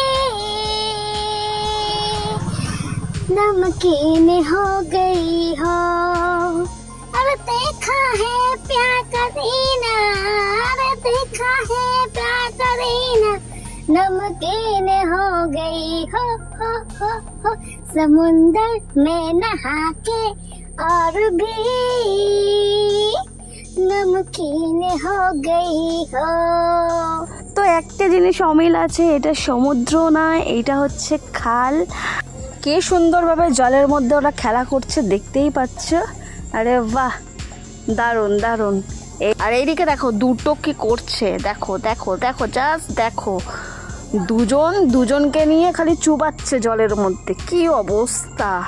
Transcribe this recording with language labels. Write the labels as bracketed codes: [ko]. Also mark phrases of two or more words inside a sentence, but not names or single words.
[hi] नमकीन हो गई हो, अब देखा है प्यार करीना, अरे देखा है प्यार करीना, नमकीन हो गई हो, समुंदर में नहा के और भी नमकीन हो गई हो। [bn] তো একটা জিনিস অমিল আছে, এটা সমুদ্র না, এটা হচ্ছে খাল। কে সুন্দরভাবে জলের মধ্যে ওরা খেলা করছে দেখতেই পাচ্ছ। আরে বাহ, দারুণ দারুণ। আর এইদিকে দেখো দুটো কি করছে, দেখো দেখো দেখো, জাস্ট দেখো, দুজনকে নিয়ে খালি চুবাচ্ছে জলের মধ্যে, কি অবস্থা।